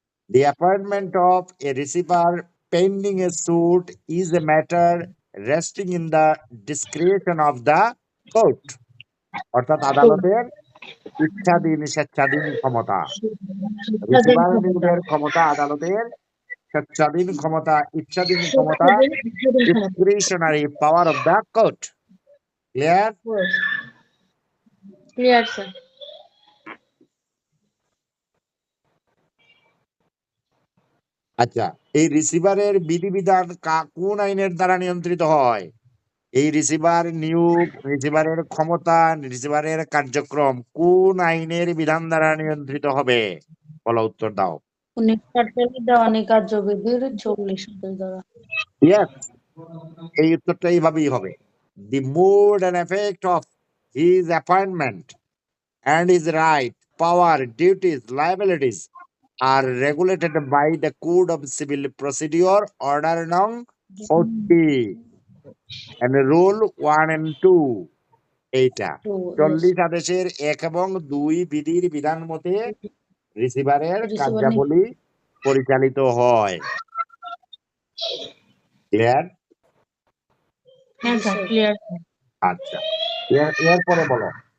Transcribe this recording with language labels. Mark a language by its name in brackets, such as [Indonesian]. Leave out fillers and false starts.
[English] The appointment of a receiver pending a suit is a matter resting in the discretion of the court. [Bangla] অর্থাৎ আদালতের ইচ্ছাধীন স্বেচ্ছাধীন ক্ষমতা। Receiver নিয়োগের ক্ষমতা আদালতের স্বেচ্ছাধীন ক্ষমতা, ইচ্ছাধীন ক্ষমতা, [English] discretionary power of the court. Clear? Clear sir. [Bangla] আচ্ছা, এই রিসিভারের বিধিবিধান কোন আইনের দ্বারা নিয়ন্ত্রিত হয়? এই রিসিভার নিয়োগ, রিসিভারের ক্ষমতা, রিসিভারের কার্যক্রম কোন আইনের বিধান দ্বারা নিয়ন্ত্রিত হবে? বলো, উত্তর দাও। 1948 দেওয়ানি কার্যবিধির 40 দ্বারা। ইয়েস, এই উত্তরটা এইভাবেই হবে। [English] The mode and effect of his appointment and his right, power, duties, liabilities are regulated by the Code of Civil Procedure, Order Nং 40 and Rule 1 and 2. [Bangla] এইটা 40 আদেশের 1 এবং 2 বিধির বিধান মতে রিসিভারের রিসিভার কার্যাবলী পরিচালিত হয়। [English] Clear? [Bangla] হ্যাঁ স্যার, ক্লিয়ার। আচ্ছা, এরপরে বলো।